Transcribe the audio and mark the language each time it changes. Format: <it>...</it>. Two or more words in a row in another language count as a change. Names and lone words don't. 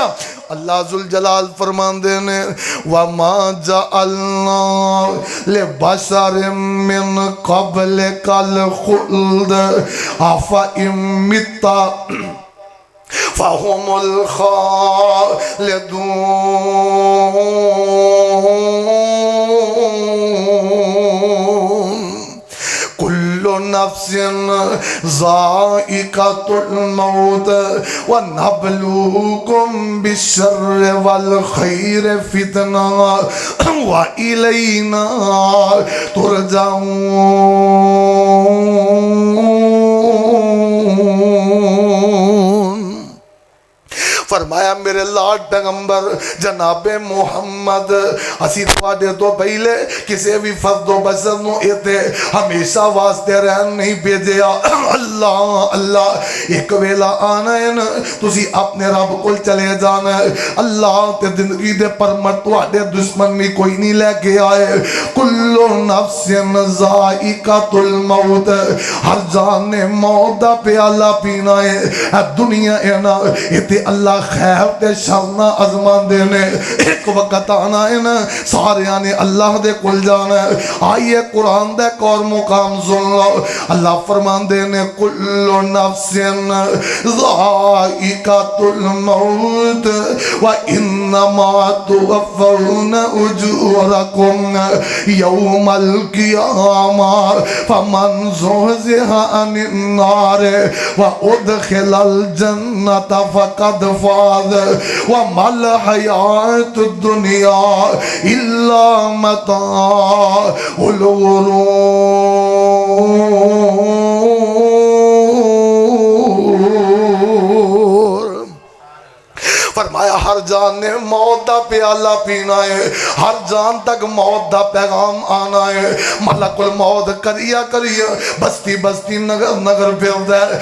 <pa>ਅੱਲਾਹ ਜੁਲ ਜਲਾਲ ਫ਼ਰਮਾਂਦੇ ਨੇ</pa> <ar>وما جعلنا لبشر من قبلك الخلد أفإن مت فهم الخالدون. نفس ذائقة الموت ونبلوكم بالشر والخير فتنة وإلينا ترجعون.</ar> <pa>ਫ਼ਰਮਾਇਆ ਮੇਰੇ ਲਾਡ ਪੈਗ਼ੰਬਰ ਜਨਾਬੇ ਮੁਹੰਮਦ ਅਸੀਂ ਤੁਹਾਡੇ ਤੋਂ ਪਹਿਲਾਂ ਕਿਸੇ ਵੀ ਫ਼ਰਦੋ ਬਸ਼ਰ ਨੂੰ ਇੱਥੇ ਹਮੇਸ਼ਾ ਵਾਸਤੇ ਰਹਿਣ ਨਹੀਂ ਭੇਜਿਆ। ਅੱਲਾਹ ਅੱਲਾਹ, ਇੱਕ ਵੇਲਾ ਆਉਣਾ ਹੈ ਨਾ, ਤੁਸੀਂ ਆਪਣੇ ਰੱਬ ਕੋਲ ਚਲੇ ਜਾਣਾ ਹੈ। ਅੱਲਾਹ ਤੇ ਜ਼ਿੰਦਗੀ ਦੇ ਪਰਮਟ ਤੁਹਾਡੇ ਦੁਸ਼ਮਣ ਵੀ ਕੋਈ ਨਹੀਂ ਲੈਕੇ ਆਏ।</pa> <ar>كل نفس ذائقة الموت,</ar> <pa>ਹਰ ਜਾਨ ਨੇ ਮੌਤ ਦਾ ਪਿਆਲਾ ਪੀਣਾ ਹੈ। ਦੁਨੀਆ ਹੈ ਨਾ, ਇੱਥੇ ਅੱਲਾਹ ਖ਼ੈਰ ਤੇ ਸ਼ਰ ਨਾ ਆਜ਼ਮਾਂਦੇ ਨੇ। ਇੱਕ ਵਕਤ ਆਉਣਾ ਹੈ ਨਾ, ਸਾਰਿਆਂ ਨੇ ਅੱਲਾਹ ਦੇ ਕੋਲ ਜਾਣਾ ਹੈ। ਆਈਏ ਕੁਰਾਨ ਦਾ ਇੱਕ ਹੋਰ ਮੁਕਾਮ ਸੁਣ ਲਓ। ਅੱਲਾਹ ਫ਼ਰਮਾਂਦੇ ਨੇ</pa> <ar>كل نفس ذائقة الموت وإنما توفون أجوركم يوم القيامة فمن زحزح عن النار وأدخل الجنة فقد فاز وما الحياة الدنيا إلا متاع الغرور.</ar> <pa>ਫ਼ਰਮਾਇਆ ਹਰ ਜਾਨ ਨੇ ਮੌਤ ਦਾ ਪਿਆਲਾ ਪੀਣਾ ਹੈ, ਹਰ ਜਾਨ ਤੱਕ ਮੌਤ ਦਾ ਪੈਗ਼ਾਮ ਆਉਣਾ ਹੈ। ਮਲਕੁਲ ਮੌਤ ਕਰਿਆ ਕਰਿਆ ਬਸਤੀ ਬਸਤੀ ਨਗਰ ਨਗਰ ਫਿਰਦਾ ਹੈ।</pa>